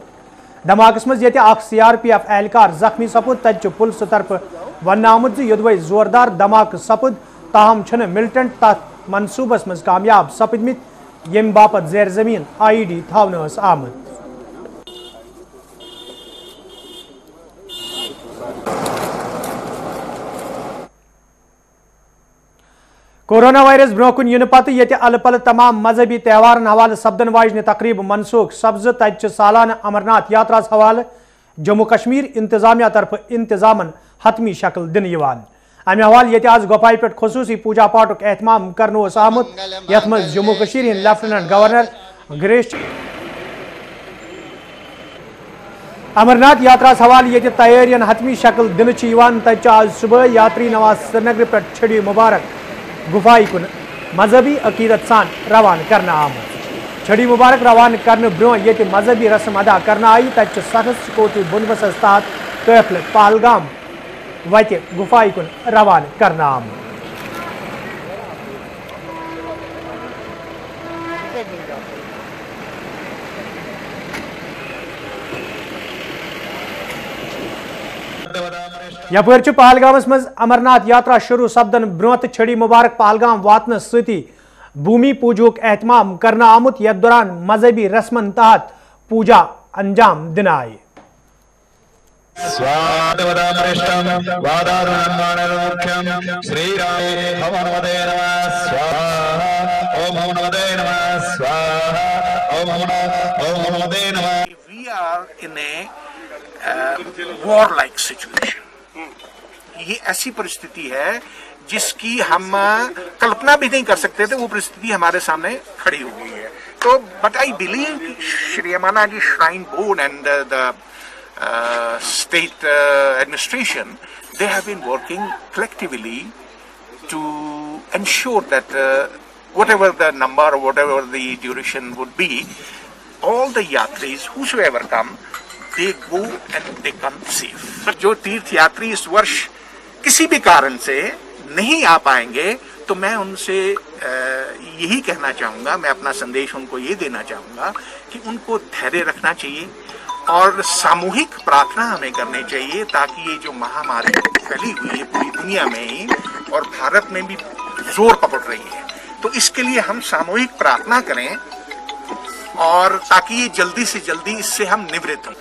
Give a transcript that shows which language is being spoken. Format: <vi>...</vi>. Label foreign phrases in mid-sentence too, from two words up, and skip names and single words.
<ks>धमाकस मज ये CRPF एहलकार जख्मी सपद तत पुलिस तरफ वन आमुद योदवे जोरदार धमाक सपद ताहम छन मिलिटेंट तथ मनसूबस मज कामयाब सपदमित यम बापत जैर जमीन IED थावन आमद। कोरोना वायरस ब्रोकुन इन पत ये अल पल तमाम मजहबी त्यौहार हवाले सपदन वाजन तकरीब मनसूख सब्ज तत सालाना अमरनाथ यात्रा हवाले जम्मू कश्मीर इंतजामिया तरफ इंतजामन हतमी शक्ल दिन यवान। अमे हवाले ये आज गोपाई पे खसूसी पूजा पाठ एहतमाम करने आमुत यथ मज जम्मू कश्मीर लेफ्टिनेंट गवर्नर गिरीश अमरनाथ यात्रा हवाले ये तैयारियन हतमी शक्ल दिन तत आज सुबह यात्री नवाज श्रीनगर पे छड़ी मुबारक गुफाई कुन मजहबी अकीदत सान रवान करना आमुत। छड़ी मुबारक रवान करने ब्रो ये मजहबी रस्म अदा करना आई तत सख्त सिक्योरिटी बंदोबस्त तहत काफिल पहलगाम वत गुफाई कुन रवान करना आमुत। यपर पहलगामस मज अमरनाथ यात्रा शुरू सपदन ब्रो तो छड़ी मुबारक पहलगाम वातन सती भूमि पूजोक एहतमाम करना आमुत यथ दौरान मजहबी रस्मन तहत पूजा अंजाम दिन आई।</ks> <en>We are in a war-like situation.</en> <hi>ये ऐसी परिस्थिति है जिसकी हम कल्पना भी नहीं कर सकते थे, वो परिस्थिति हमारे सामने खड़ी हो गई है।</hi> <en>तो but I believe Shri Yamuna Ji Shrine Board and the state administration, they have been working collectively to ensure that whatever the number or whatever the duration would be, all the yatris, whosoever come, they go and they come safe.</en> <hi>जो तीर्थ यात्री इस वर्ष किसी भी कारण से नहीं आ पाएंगे, तो मैं उनसे यही कहना चाहूँगा, मैं अपना संदेश उनको ये देना चाहूँगा कि उनको धैर्य रखना चाहिए और सामूहिक प्रार्थना हमें करनी चाहिए, ताकि ये जो महामारी फैली हुई है पूरी दुनिया में ही और भारत में भी जोर पकड़ रही है, तो इसके लिए हम सामूहिक प्रार्थना करें और ताकि ये जल्दी से जल्दी इससे हम निवृत्त हों।</hi>